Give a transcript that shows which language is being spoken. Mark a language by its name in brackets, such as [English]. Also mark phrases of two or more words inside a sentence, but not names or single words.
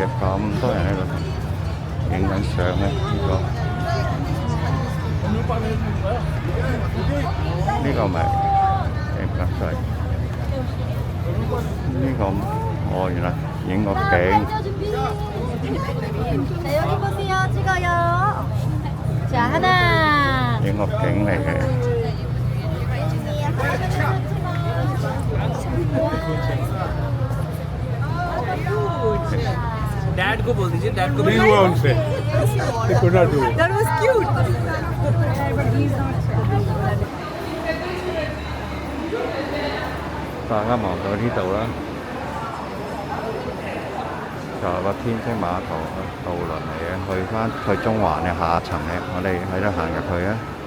[Cantonese] 咁多人喺度影緊相咧，呢個咪唔得晒，呢個原來影個景，影個景嚟嘅。 [Hindi] डैड को बोल दीजिए डैड को नहीं हुआ उनसे [English] They could not do it. That was cute. [Cantonese] 大家望到呢度啦，就係個天星碼頭渡輪嚟嘅，去中環嘅下層嘅，我哋喺度行入去啊！